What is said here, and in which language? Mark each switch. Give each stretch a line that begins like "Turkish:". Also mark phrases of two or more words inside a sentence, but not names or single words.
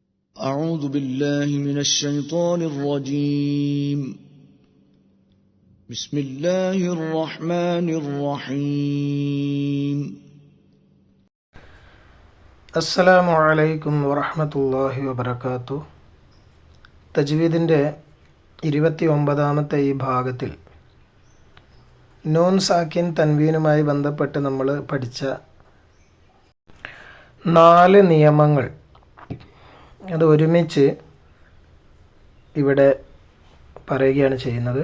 Arabic: أعوذ بالله من الشيطان الرجيم. بسم الله الرحمن الرحيم. السلام عليكم ورحمة الله وبركاته.
Malayalam: തജ്വീദിൻ്റെ 29ാമത്തെ ഈ ഭാഗത്തിൽ
Arabic: نون ساكن
Malayalam: തൻവീനുമായി ബന്ധപ്പെട്ട് നമ്മൾ പഠിച്ച 4 നിയമങ്ങൾ അത് ഒരുമിച്ച് ഇവിടെ പറയുകയാണ് ചെയ്യുന്നത്.